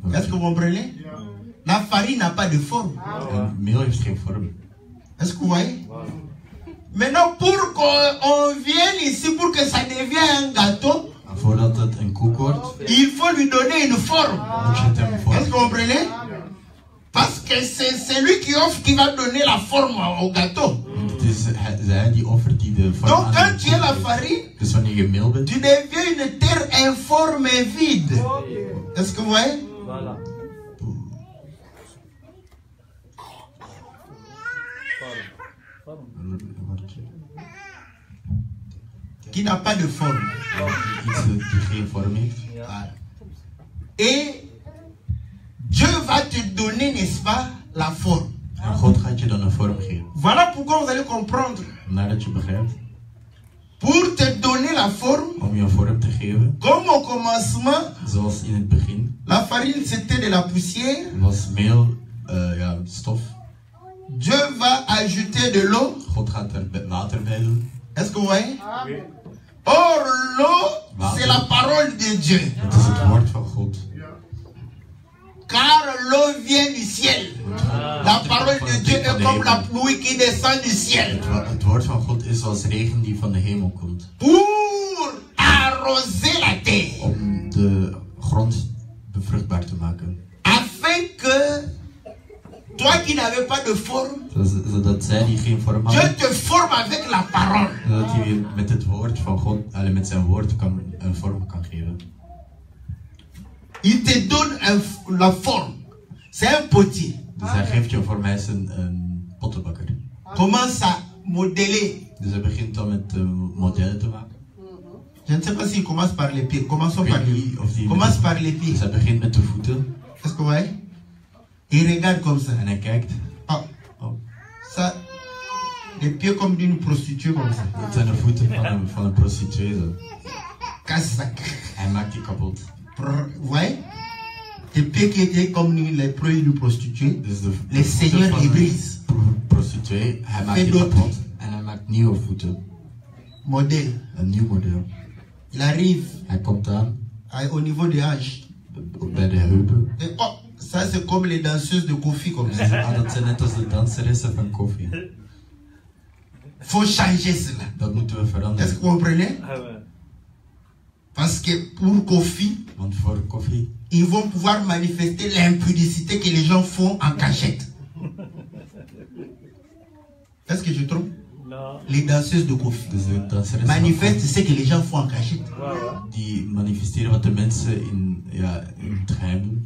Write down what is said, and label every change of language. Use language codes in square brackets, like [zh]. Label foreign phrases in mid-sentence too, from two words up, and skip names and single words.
[fr] Est-ce que vous comprenez? La farine n'a pas de forme. [nl] En meel heeft geen vorm. [fr] Est-ce que vous voyez? Maintenant, pour qu'on vienne ici, pour que ça devienne un gâteau, [nl] En voordat het een koek wordt, [fr] il faut lui donner une forme. [nl] moet je het hem [fr] Est-ce que [nl] vormen. [fr] vous comprenez? Parce que c'est celui qui offre qui va donner la forme au gâteau. [nl] Want het is hij die offert die de vorm [fr] Donc [nl] aan [fr] quand [nl] de [fr] tu es la [nl] koek [fr] farine, [nl] geeft. Dus wanneer je meel bent, [fr] tu deviens une terre informe et vide. Est-ce que vous voyez? Voilà. [nl] word je [fr] Qui n'a pas de forme. [nl] iets die geen vorm heeft. [fr] Voilà. Et Dieu va te donner, n'est-ce pas, la forme. [nl] En God gaat je dan een vorm geven. [fr] Voilà pourquoi vous allez comprendre. [nl] Nadat je begrijpt, [fr] Pour te donner la forme, [nl] om je een vorm te geven, [fr] comme au commencement, [nl] zoals in het begin, [fr] la farine c'était de la poussière. [nl] was meel stof. [fr] Dieu va ajouter de l'eau. [nl] God gaat er water bij doen. [fr] Est-ce que vous voyez? Or, l'eau, c'est la parole de Dieu. [nl] Het is het woord van God. [fr] Car l'eau vient du ciel. La parole de Dieu est comme la pluie qui descend du ciel. [nl] Het woord van God is als regen die van de hemel komt. [fr] Pour arroser la terre. [nl] Om de grond bevruchtbaar te maken. [fr] Afin que toi qui n'avais pas de forme, [nl] Zodat zij die geen vorm [fr] Dieu [nl] hadden, [fr] te forme avec la parole. [nl] zodat hij weer met het woord van God, met zijn woord een vorm kan geven. [fr] Il te donne la forme. C'est un potier. [nl] Dus hij geeft je een vorm, hij is een pottenbakker. [fr] Commence à modeler. [nl] Dus hij begint dan met modellen te maken. [fr] Je ne sais pas s'il commence par les pieds. Commençons [nl] Ik [fr] par [nl] weet [fr] les [nl] niet of [fr] pieds. [nl] hij [fr] Commence par les [nl] Dus [fr] pieds. [nl] hij begint met de voeten [fr] Est-ce que vous voyez? Il regarde comme ça. [nl] en hij kijkt. Ah, Oh, [fr] ça, les pieds comme d'une prostituée comme ça. [nl] dat zijn de voeten van een prostituee. Zo. [fr] Casse ça. [nl] Hij maakt die kapot. [fr] Vous voyez? Les pieds qui étaient comme les pieds d'une prostituée. [nl] Dus de [fr] Les [nl] voeten [fr] seigneurs [nl] van [fr] les [nl] een [fr] brisent. [nl] prostituee, hij maakt die [fr] d'autres. [nl] kapot en hij maakt nieuwe voeten. [fr] Modèle. [nl] Een nieuw model. [fr] Il arrive [nl] Hij komt aan [fr] au niveau des hanches. [nl] bij de heupen. [fr] Et oh, ça c'est comme les danseuses de Kofi comme ça. [nl] Dat zijn net als de danseressen van koffie. [fr] Faut changer cela. [nl] Dat moeten we [fr] Est-ce que [nl] veranderen. [fr] vous comprenez? Amen. Parce que pour Kofi, [nl] Want voor koffie [fr] ils vont pouvoir manifester l'impudicité que les gens font en cachette. Est-ce que je trompe? Non. Les danseuses de Kofi [nl] dus de danseressen van [fr] manifestent [nl] koffie, [fr] ce que les gens font en cachette. Wow. [nl] die manifesteren wat de mensen in het geheim doen.